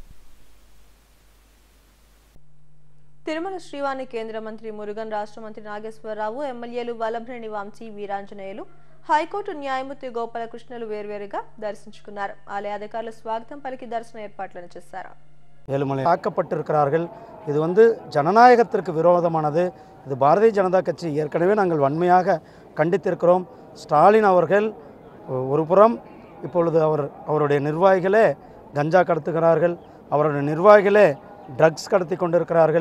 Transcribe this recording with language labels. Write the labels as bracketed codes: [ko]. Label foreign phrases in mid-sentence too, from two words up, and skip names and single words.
[te] తిరుమల శ్రీవాణి కేంద్ర మంత్రి మురుగన్, రాష్ట్ర మంత్రి నాగేశ్వరరావు, ఎమ్మెల్యేలు వల్లభనేని వంశీ, వీరాంజనేయులు, హైకోర్టు న్యాయమూర్తి గోపాలకృష్ణలు వేర్వేరుగా దర్శించుకున్నారు. ఆలయ అధికారులు స్వాగతం పలికి దర్శన ఏర్పాట్లను చేశారు. [ta] ஏழுமலை தாக்கப்பட்டிருக்கிறார்கள். இது ஜனநாயகத்திற்கு விரோதமானது. இது பாரதிய ஜனதா கட்சி ஏற்கனவே நாங்கள் வன்மையாக கண்டித்திருக்கிறோம். ஸ்டாலின் அவர்கள் ஒரு புறம் இப்பொழுது அவருடைய நிர்வாகிகளே கஞ்சா கடத்துகிறார்கள், அவருடைய நிர்வாகிகளே ட்ரக்ஸ் கடத்தி கொண்டிருக்கிறார்கள்.